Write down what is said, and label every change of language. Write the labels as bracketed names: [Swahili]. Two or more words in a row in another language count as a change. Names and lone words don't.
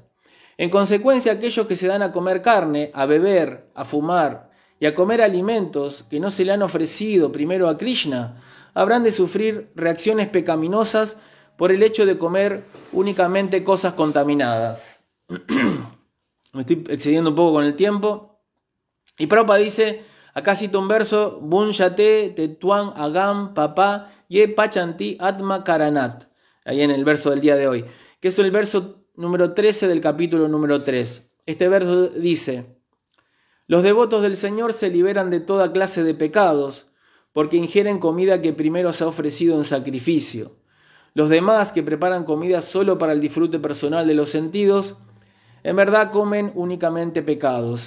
[Spanish] En consecuencia, aquellos que se dan a comer carne, a beber, a fumar y a comer alimentos que no se le han ofrecido primero a Krishna, habrán de sufrir reacciones pecaminosas por el hecho de comer únicamente cosas contaminadas. Me estoy excediendo un poco con el tiempo. Y Prabhupada dice, acá cito un verso, [Sanskrit] Bunyate tetuan agam papá ye pachanti atma karanat, [Spanish] ahí en el verso del día de hoy, que es el verso número 13 del capítulo número 3. Este verso dice, los devotos del Señor se liberan de toda clase de pecados porque ingieren comida que primero se ha ofrecido en sacrificio. Los demás, que preparan comida solo para el disfrute personal de los sentidos, en verdad comen únicamente pecados.